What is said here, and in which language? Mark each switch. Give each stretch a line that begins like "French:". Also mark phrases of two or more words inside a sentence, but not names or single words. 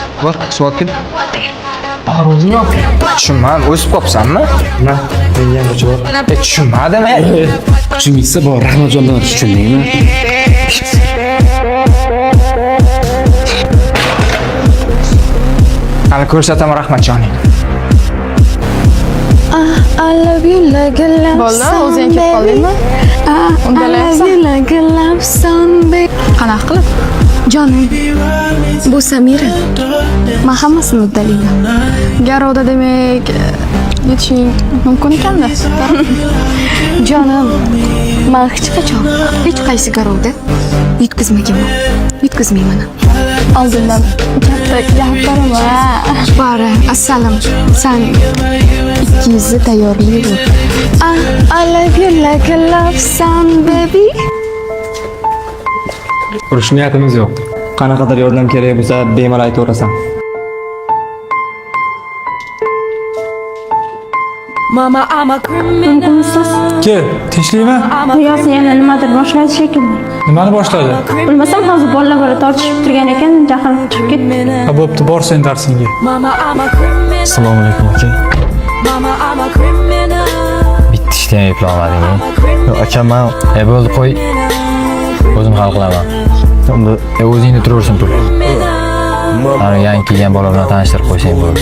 Uzbek: Bor, suv kel. O'zing yo'q. Tushunmadim, o'sib qopsanmi? Nima? Menga ham javob. Tushunmadim. Kuching yetsa bor, Rahmatjondan tushundingmi? Hali ko'rsataman Rahmatjoning.
English: I love you like a love
Uzbek: Bo'ldi,
English: song,
Uzbek: o'zing kelib qoldingmi?
English: I love you like a love song, baby.
Uzbek: Qanaqa qilib? Jonim, bu Samira. Men hammasini uddalayman. Garovda demak, yetishing mumkin ekanda. Jonim, men hech qaysi garovda yutqizmaganman. Yutqizmayman. Oldindan katta gapirim va Bora, assalom. Sen 200 tayyorlayver.
English: I love you like a love song, baby.
Uzbek: Urush niyatimiz yo'q. Qanaqadir yordam kerak bo'lsa, bemalol aytaverasan.
English: Mama, I'm a criminal.
Uzbek: Kel, tinchlikmi? Yo'q, yana nimadir boshladi shekilli. Nimani boshladi? Bilmasam hozir bolalar bilan tortishib turgan ekan, jahlim chiqib ketdi. Ha, bo'pti, bor sen darsingga.
English: Mama, I'm a criminal.
Uzbek: Assalomu alaykum aka.
English: Mama, I'm a criminal.
Uzbek: Bitta ishda ham eplamading. Yo'q, aka men bo'ldi qo'y. O'zim hal qilaman. Unda o'zingni turaversin tur. Ana yangi kelgan bola bilan tanishtirib qo'ysang bo'ldi.